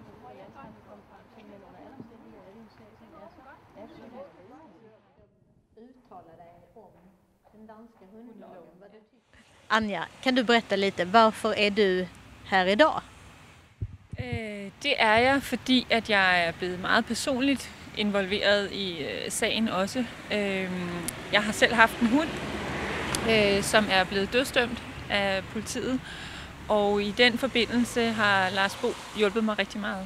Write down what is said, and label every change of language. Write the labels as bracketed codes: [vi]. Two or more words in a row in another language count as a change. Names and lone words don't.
[sv] Anja, kan du berätta lite, varför är du här idag? [da] Det er jeg, fordi at jeg er blevet meget personligt involveret i sagen også. Jeg har selv haft en hund, som er blevet dødsdømt af politiet, og i den forbindelse har Lars Bo hjulpet mig rigtig meget.